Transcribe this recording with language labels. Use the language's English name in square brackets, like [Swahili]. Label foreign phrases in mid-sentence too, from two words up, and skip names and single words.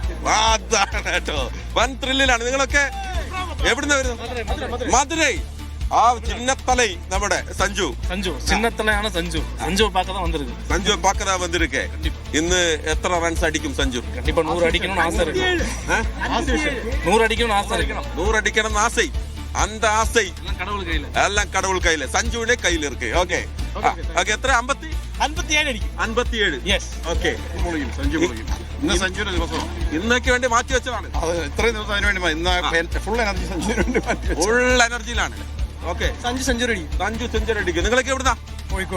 [Malayalam] അതാണ് കേട്ടോ, വൻ ത്രില്ലിലാണ്. നിങ്ങളൊക്കെ എവിടുന്ന വരുന്നത്? മധുരൈ. ആ ചിന്നത്തലൈ നമ്മുടെ സഞ്ജു ചിന്നത്തലയാണ്. സഞ്ജു [Tamil] பாக்கத்தா வந்திருக்கே. [Malayalam] ഇന്ന് എത്ര റൺസ് അടിക്കും സഞ്ജു? 100 അടിക്കണം. 100 അടിക്കണം ആസൈ. [Tamil] அந்த ஆசை எல்லாம் கடவுள் கையில, சஞ்சுவினே கையில இருக்கு. [Malayalam] ஓகே എത്ര? 57 അടിക്കും. 57. ഓക്കെ. ഇന്നൊക്കെ വേണ്ടി മാറ്റി വെച്ചതാണ്. ഇത്രയും ദിവസം അതിന് വേണ്ടി ഫുൾ എനർജിയിലാണ്. ഓക്കെ. സഞ്ജു സെഞ്ചുറി അടിക്കും. നിങ്ങളൊക്കെ എവിടുന്നാ? കോഴിക്കോട്.